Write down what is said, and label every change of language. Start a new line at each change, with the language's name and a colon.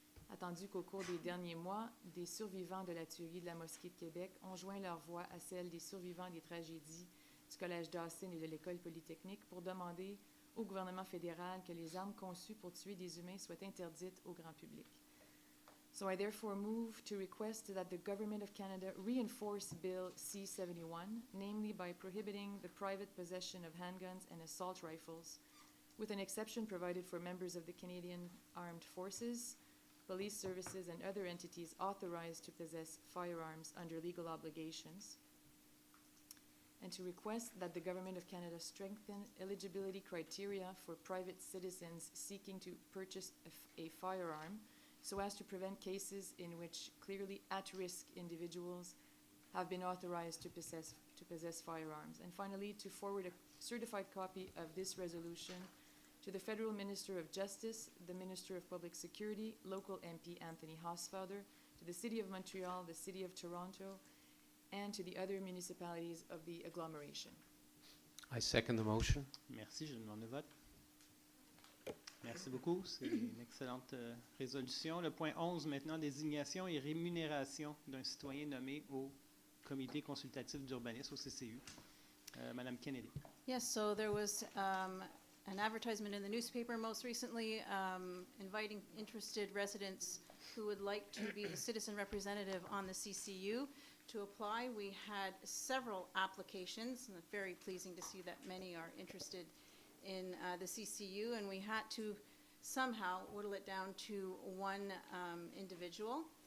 French: Attendu qu'au cours des derniers mois, des survivants de la tuerie de la Mosquée de Québec ont joint leur voix à celle des survivants des tragédies du Collège Dawson et de l'École polytechnique pour demander au gouvernement fédéral que les armes conçues pour tuer des humains soient interdites au grand public.
English: So I therefore move to request that the Government of Canada reinforce Bill C-71, namely by prohibiting the private possession of handguns and assault rifles, with an exception provided for members of the Canadian Armed Forces, police services, and other entities authorized to possess firearms under legal obligations, and to request that the Government of Canada strengthen eligibility criteria for private citizens seeking to purchase a firearm so as to prevent cases in which clearly at-risk individuals have been authorized to possess firearms. And finally, to forward a certified copy of this resolution to to the Federal Minister of Justice, the Minister of Public Security, local MP Anthony Hosfather, to the City of Montreal, the City of Toronto, and to the other municipalities of the agglomeration. I second the motion.
French: Merci, je demande le vote. Merci beaucoup, c'est une excellente résolution. Le point 11 maintenant, désignation et rémunération d'un citoyen nommé au Comité consultatif d'urbanisme, au CCU. Madame Kennedy.
English: Yes, so there was an advertisement in the newspaper most recently inviting interested residents who would like to be the citizen representative on the CCU to apply. We had several applications, and it's very pleasing to see that many are interested in the CCU, and we had to somehow whittle it down to one individual.